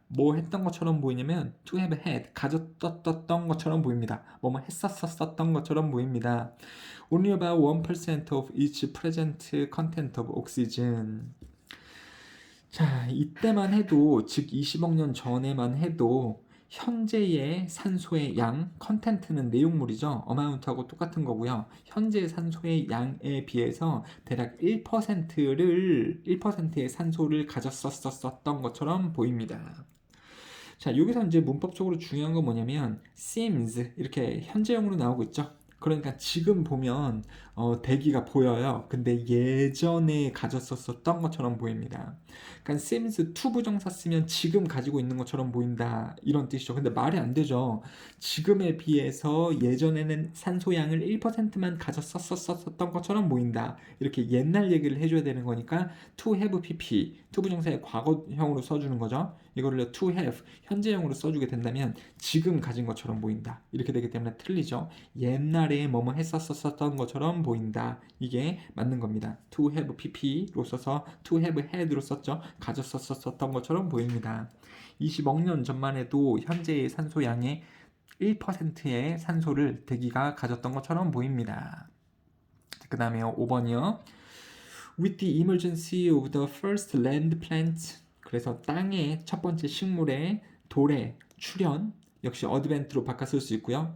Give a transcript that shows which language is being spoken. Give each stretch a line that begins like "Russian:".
Korean: 뭐 했던 것처럼 보이냐면 to have had, 가졌던 것처럼 보입니다. 뭐뭐 했었던 것처럼 보입니다.
English: Only about 1% of each present content of oxygen.
Korean: 자, 이때만 해도, 즉 20억 년 전에만 해도 현재의 산소의 양, 컨텐트는 내용물이죠. 어마운트하고 똑같은 거고요. 현재의 산소의 양에 비해서 대략 1%의 산소를 가졌었던 것처럼 보입니다. 자, 여기서 이제 문법적으로 중요한 건 뭐냐면 seems 이렇게 현재형으로 나오고 있죠. 그러니까 지금 보면 대기가 보여요. 근데 예전에 가졌었던 것처럼 보입니다. 그러니까 seems to 부정사 쓰면 지금 가지고 있는 것처럼 보인다 이런 뜻이죠. 근데 말이 안 되죠. 지금에 비해서 예전에는 산소양을 1%만 가졌었던 것처럼 보인다. 이렇게 옛날 얘기를 해줘야 되는 거니까 to have pp, to 부정사의 과거형으로 써주는 거죠. 이거를 to have, 현재형으로 써주게 된다면 지금 가진 것처럼 보인다. 이렇게 되기 때문에 틀리죠. 옛날에 뭐뭐 했었던 것처럼 보인다. 이게 맞는 겁니다. to have pp로 써서 to have had로 썼죠. 가졌었던 것처럼 보입니다. 20억 년 전만 해도 현재의 산소 양의 1%의 산소를 대기가 가졌던 것처럼 보입니다. 그 다음에 5번이요.
English: With the emergency of the first land plant,
Korean: 그래서 땅의 첫 번째 식물의 돌의 출현, 역시 어드벤트로 바꿔 쓸 수 있고요.